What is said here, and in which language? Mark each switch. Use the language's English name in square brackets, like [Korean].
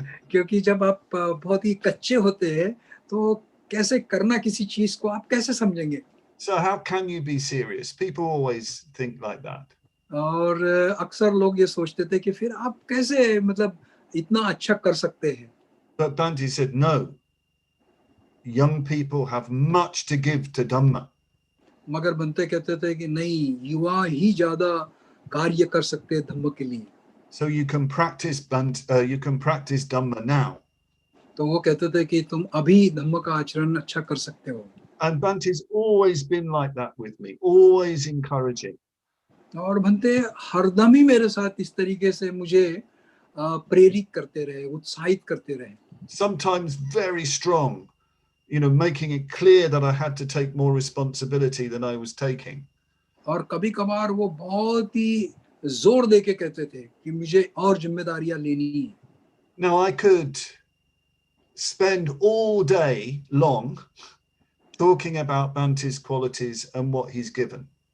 [Hindi] क्योंकि जब आप बहुत ही कच्चे होते हैं तो कैसे करना किसी चीज को आप कैसे समझेंगे? [English] So how can you be serious? People always think like that. [Hindi] और अक्सर लोग ये सोचते थे कि फिर आप कैसे मतलब इतना अच्छा कर सकते हैं? [English] But Bhante said, no. Young people have much to give to Dhamma. [Hindi] मगर बनते कहते थे कि नहीं, युवा ही ज्यादा कार्य कर सकते हैं धम्म के लिए. [English] So you can practice Dhamma now. [Hindi] तो वो कहते थे कि तुम अभी धम्म का आचरण अच्छा कर सकते हो. [English] And Bhante's always been like that with me, always encouraging. [Hindi] और बनते हरदम ही मेरे साथ इस तरीके से मुझे प्रेरित करते रहे, उत्साहित करते रहे. [English] Sometimes very strong, you know, making it clear that I had to take more responsibility than I was taking. [Hindi] और कभी कभार वो बहुत ही जोर दे के कहते थे कि मुझे और जिम्मेदारियां लेनी है. [English] Now I could spend all day long talking about Bhante's qualities and what he's given.